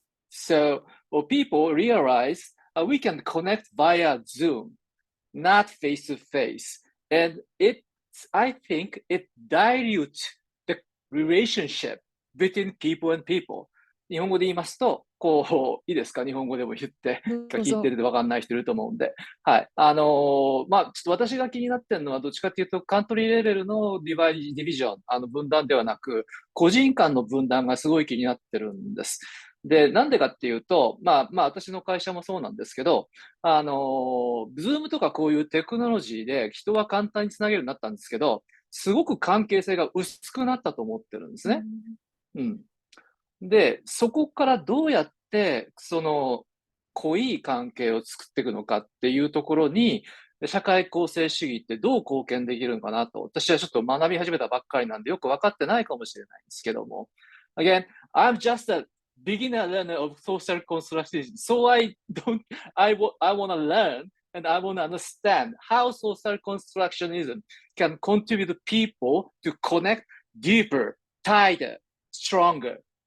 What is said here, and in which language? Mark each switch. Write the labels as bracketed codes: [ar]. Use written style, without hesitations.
[en] So people realize we can connect via Zoom, not face to face. And I think it dilutes the relationship between people and people. [ja] 日本語で言いますと、いいですか？日本語でも言って、聞いてると分かんない人いると思うんで。はい。ちょっと私が気になってるのは、どっちかというと、カントリーレベルのディビジョン、分断ではなく、個人間の分断がすごい気になってるんです。で、なんでかっていうと、私の会社もそうなんですけど、Zoom とかこういうテクノロジーで人は簡単につなげるようになったんですけど、すごく関係性が薄くなったと思ってるんですね。で、そこからどうやって、濃い関係を作っていくのかっていうところに、社会構成主義ってどう貢献できるのかなと、私はちょっと学び始めたばっかりなんでよく分かってないかもしれないんですけども。 [en] Again, I'm just a beginner learner of social constructivism. So I want to learn and I want to understand how social constructionism can contribute people to connect deeper, tighter, stronger.